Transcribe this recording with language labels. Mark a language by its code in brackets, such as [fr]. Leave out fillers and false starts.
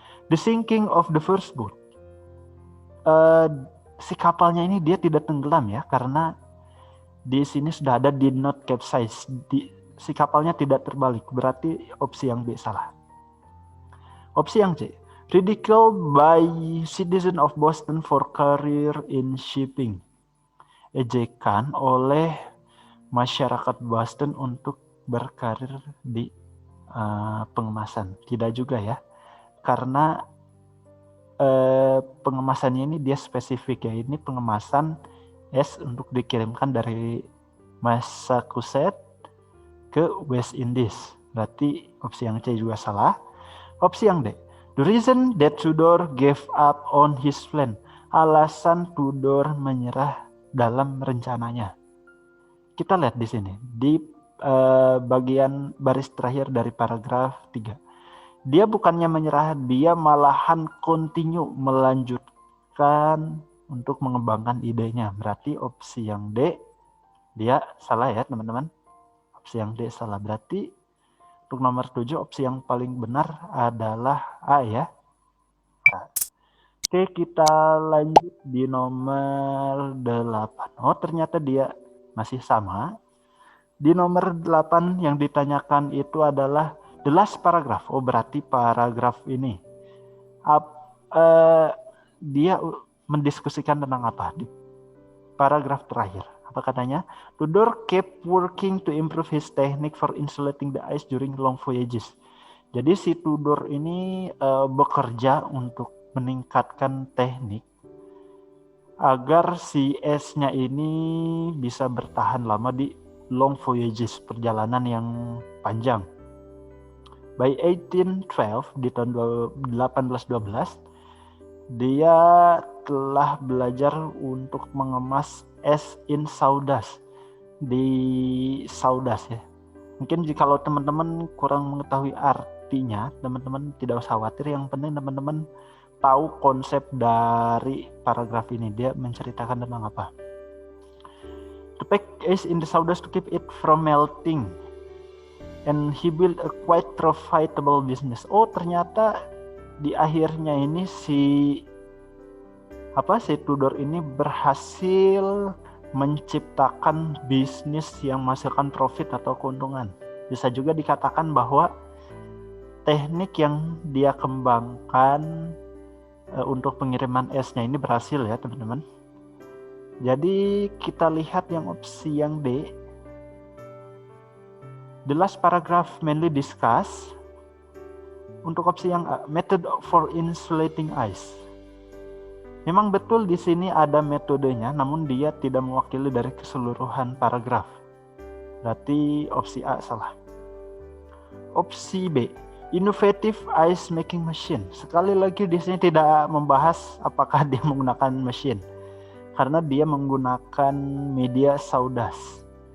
[en] The sinking of the first boat. [id] Si kapalnya ini dia tidak tenggelam ya, karena di sini sudah ada [en] did not capsize. [id] Si kapalnya tidak terbalik, berarti opsi yang B salah. Opsi yang C, [en] ridiculed by citizen of Boston for career in shipping. [id] Ejekan oleh masyarakat Boston untuk berkarir di pengemasan. Tidak juga ya, karena pengemasannya ini dia spesifik ya, ini pengemasan es untuk dikirimkan dari Massachusetts ke West Indies. Berarti opsi yang C juga salah. Opsi yang D, [en] the reason that Tudor gave up on his plan. [id] Alasan Tudor menyerah dalam rencananya. Kita lihat di sini di bagian baris terakhir dari paragraf 3. Dia bukannya menyerah, dia malahan continue, melanjutkan untuk mengembangkan idenya. Berarti opsi yang D dia salah ya teman-teman. Opsi yang D salah. Berarti untuk nomor 7 opsi yang paling benar adalah A ya. Nah, oke, kita lanjut di nomor 8. Oh, ternyata dia masih sama. Di nomor 8 yang ditanyakan itu adalah the last paragraph. Oh, berarti paragraf ini dia mendiskusikan tentang apa di paragraf terakhir. Apa katanya? [en] Tudor kept working to improve his technique for insulating the ice during long voyages. [id] Jadi si Tudor ini bekerja untuk meningkatkan teknik agar si esnya ini bisa bertahan lama di [en] long voyages, [id] perjalanan yang panjang. By 1812, di tahun 1812, dia telah belajar untuk mengemas es [en] in sawdust, [id] di sawdust ya. Mungkin jika teman-teman kurang mengetahui artinya, teman-teman tidak usah khawatir. Yang penting teman-teman tahu konsep dari paragraf ini. Dia menceritakan tentang apa. [en] To pack ice in the sawdust to keep it from melting, and he built a quite profitable business. [id] Oh, ternyata di akhirnya ini si Tudor ini berhasil menciptakan bisnis yang menghasilkan profit atau keuntungan. Bisa juga dikatakan bahwa teknik yang dia kembangkan untuk pengiriman esnya ini berhasil ya teman-teman. Jadi kita lihat yang opsi yang D. [en] The last paragraph mainly discuss. [id] Untuk opsi yang A, [en] method for insulating ice. [id] Memang betul di sini ada metodenya, namun dia tidak mewakili dari keseluruhan paragraf. Berarti opsi A salah. Opsi B, [en] innovative ice making machine. [id] Sekali lagi di sini tidak membahas apakah dia menggunakan mesin, karena dia menggunakan media sawdust.